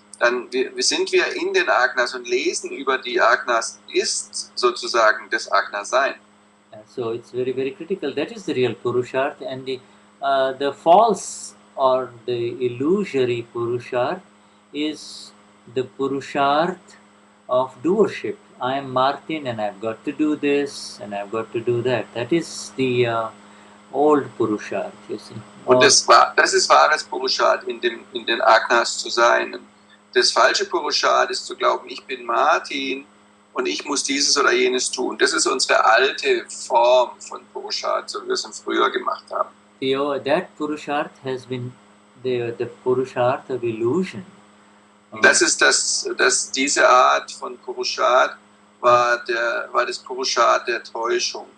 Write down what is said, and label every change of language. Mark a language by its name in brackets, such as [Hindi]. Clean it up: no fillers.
[German] dann sind wir in den Agnas und lesen über die Agnas, ist sozusagen das Agna-Sein. [English] So it's very, very critical. That is the real Purusharth, and the false or the illusory Purusharth is the Purusharth of doership. I am Martin and I've got to do this and I've got to do that. That is the old Purusharth, you see. [German] Und das ist wahres Purusharth, in den Agnas zu sein. Das falsche Purusharth ist zu glauben, ich bin Martin und ich muss dieses oder jenes tun. Das ist unsere alte Form von Purusharth, so wie wir es früher gemacht haben. [English] That Purusharth has been the Purusharth of illusion. [German] Das ist diese Art von Purusharth war das Purusharth der Täuschung.